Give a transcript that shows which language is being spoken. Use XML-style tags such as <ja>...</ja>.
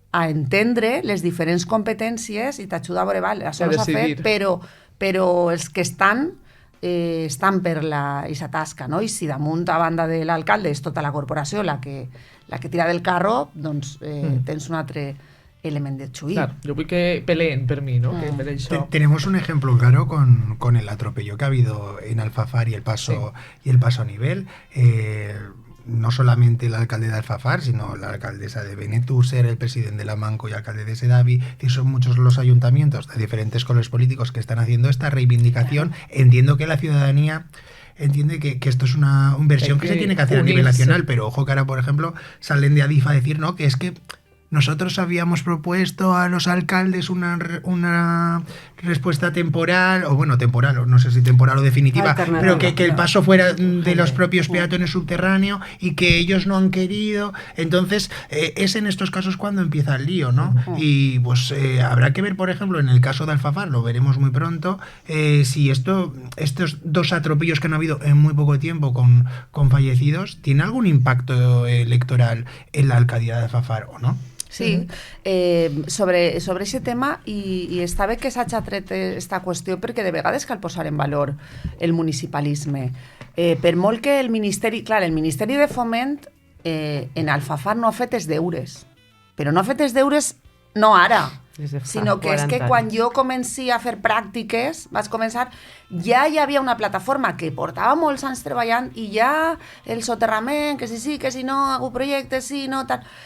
<ca>a entendre les diferents competències i t'ajuda a veure, vale, això no s'ha fet, però els que estan per aquesta tasca, no? I si damunt, a banda de l'alcalde, és tota la corporació la que tira del carro, doncs tens un altre element de xuir.</ca> <es>Claro, yo voy que peleen</es> <ca>per mi,</ca> <es>¿no?</es> <ca>Que per això...</ca> <es>Tenemos un ejemplo claro con el atropello que ha habido en Alfafar y el paso a nivel. No solamente el alcalde de Alfafar, sino la alcaldesa de Benetúser, el presidente de la Manco y el alcalde de Sedaví. Son muchos los ayuntamientos de diferentes colores políticos que están haciendo esta reivindicación. Claro. Entiendo que la ciudadanía entiende que esto es una inversión que se tiene que hacer a nivel nacional, pero ojo que ahora, por ejemplo, salen de Adif a decir, no, que es que nosotros habíamos propuesto a los alcaldes una respuesta temporal, o bueno, temporal, o no sé si temporal o definitiva, pero que el paso fuera de los propios peatones subterráneos y que ellos no han querido. Entonces, es en estos casos cuando empieza el lío, ¿no? Y pues habrá que ver, por ejemplo, en el caso de Alfafar, lo veremos muy pronto, si estos dos atropellos que han habido en muy poco tiempo con fallecidos, ¿tiene algún impacto electoral en la alcaldía de Alfafar o no?</es> <ca>Sí, sobre aquest tema i està bé que s'hagi tret aquesta qüestió perquè de vegades cal posar en valor el municipalisme. Per molt que el Ministeri de Foment en Alfafar no ha fet els deures, però no ha fet els deures no ara, sinó que és que quan jo comenci a fer pràctiques, vaig començar, ja hi havia una plataforma que portava molts anys treballant i ja el soterrament, que sí, que si no, algun projecte, sí, no, tal.</ca>